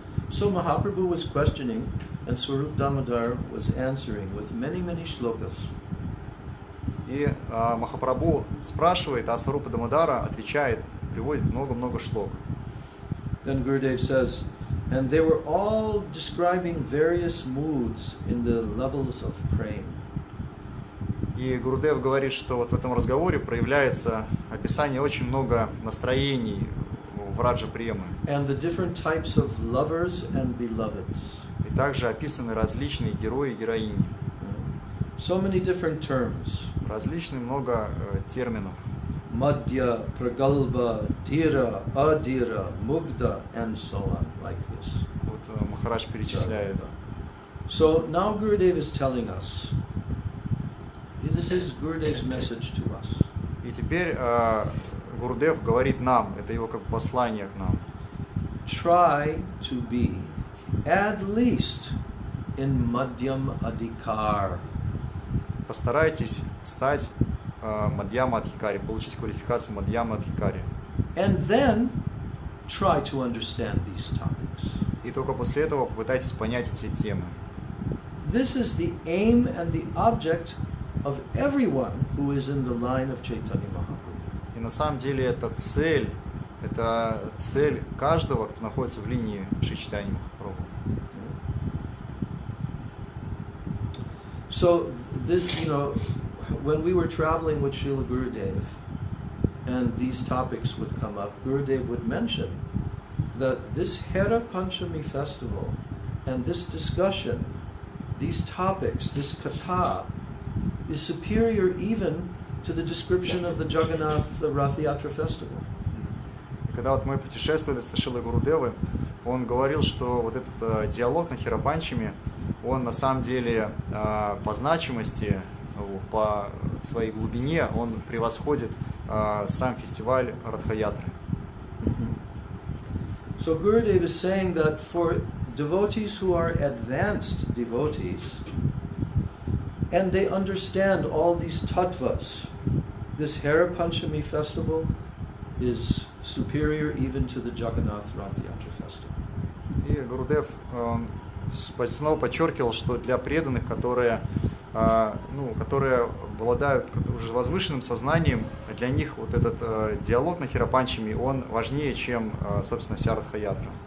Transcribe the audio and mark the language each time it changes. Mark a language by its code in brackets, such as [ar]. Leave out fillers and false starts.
[en] So Mahaprabhu was questioning, and Swarup Damodar was answering with many shlokas. [ru] И Махапрабху спрашивает, а Сварупа Дамодара отвечает, приводит много-много шлок. [en] Then Gurudev says, and they were all describing various moods in the levels of praying. [ru] И Гурудев говорит, что вот в этом разговоре проявляется описание очень много настроений в Раджа Премы. [en] And the different types of lovers and beloveds. [ru] И также описаны различные герои и героини. [en] So many different terms. [ru] Различные много терминов. [en] Madhya, Pragalba, Dhira, Adhira, Mugdha, and so on, like this. [ru] Вот Махарадж перечисляет. [en] So now Gurudev is telling us, this is Gurudev's message to us. [ru] И теперь Гурудев говорит нам, это его как послание к нам. [en] Try to be at least in Madhyam Adhikar. [ru] Постарайтесь стать Мадьяма Адхикари, получить квалификацию Мадьяма Адхикари. [en] And then try to understand these topics. [ru] И только после этого попытайтесь понять эти темы. [en] This is the aim and the object of everyone who is in the line of Chaitanya Mahaprabhu. [ru] И на самом деле это цель каждого, кто находится в линии Шри Чайтаньи Махапрабху. [en] So this, when we were traveling with Srila Gurudev, and these topics would come up, Gurudev would mention that this Hera Panchami festival and this discussion, these topics, this katha, is superior even to the description of the Jagannath Rath Yatra festival. [ru] И когда вот мы путешествовали со Шрилой Гурудевой, он говорил, что вот этот диалог на Херапанчами, он на самом деле по значимости, по своей глубине, он превосходит сам фестиваль Радха-ятры. [en] So Gurudev is saying that for devotees who are advanced devotees, and they understand all these tattvas, this Hera Panchami festival is superior even to the Jagannath Rath Yatra festival. [ru] И Гурудев снова подчеркивал, что для преданных, которые обладают уже возвышенным сознанием, для них вот этот диалог на Херапанчами, он важнее, чем, собственно, вся Радха-ятра.